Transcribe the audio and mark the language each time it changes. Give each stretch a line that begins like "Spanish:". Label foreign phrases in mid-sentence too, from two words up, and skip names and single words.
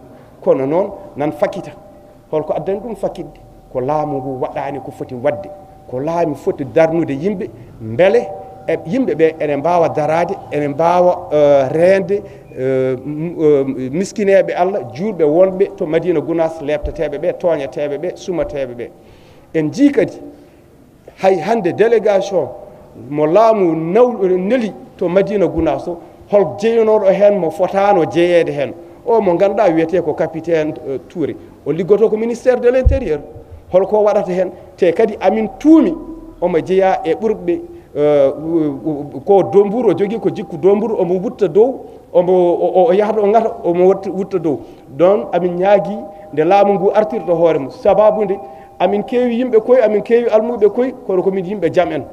Fula: Kono noon nan fakita holko addani ɗum fakidde ko laamu ngu waɗani ko foti wadde, ko laamu foti darnude yimɓe beele e yimɓe ɓe ene mbawa darade, ene mbawa rende miskineɓe Allah, julɓe wonɓe to Médina Gounass, lebteteɓe ɓe, toñeteɓe ɓe, sumateɓe ɓe. En jii kadi hay hande délégation mo laamu neli to Médina Gounass o hol jeyanoɗo hen mo fotano jeeyede hen. O mo ganduɗa wiyete ko capitaine Touré, o liggoto ko
French: ministère de l'intérieur.
Fula: Holko waɗata hen te kadi amin tuumi omo jeeya e ɓurɓe ko domburu, o jogui ko jikku domburu, omo wutta dow, o yahata o ngata omo wutta dow. Ɗon amin ñaagui nde laamu ngu artirta hoore mum, sababude amin keewi yimɓe koye, amin keewi almuɓe koye, kono komin yimɓe jaam en.